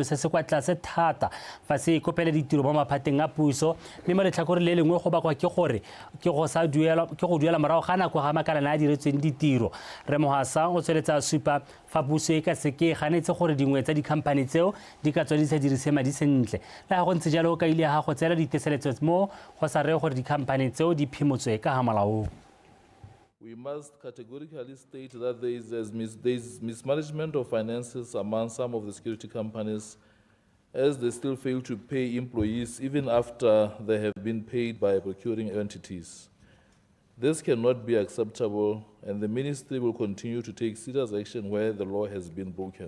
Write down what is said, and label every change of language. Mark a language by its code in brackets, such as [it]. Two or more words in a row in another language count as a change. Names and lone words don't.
[tn] se se kwa tlase thata fa se kopela ditiro mo maphateng a puso mme mo letlhakore le lengwe go bakwa ke gore ke go duela morago ga nako ga makalana a diretsweng ditiro re Mohasa o tsweletsa supa fa puso e ka seke ganetse gore dingwe tsa dikhamphani tseo di ka tswa di sa dirise madi sentle le ga go ntse jalo ka ile ga go tsela diteseletso mo go sa re gore dikhamphani tseo di phimotswe ka ga molao. [en] We must categorically state that there is mismanagement of finances among some of the security companies as they still fail to pay employees even after they have been paid by procuring entities. This cannot be acceptable, and the ministry will continue to take serious action where the law has been broken.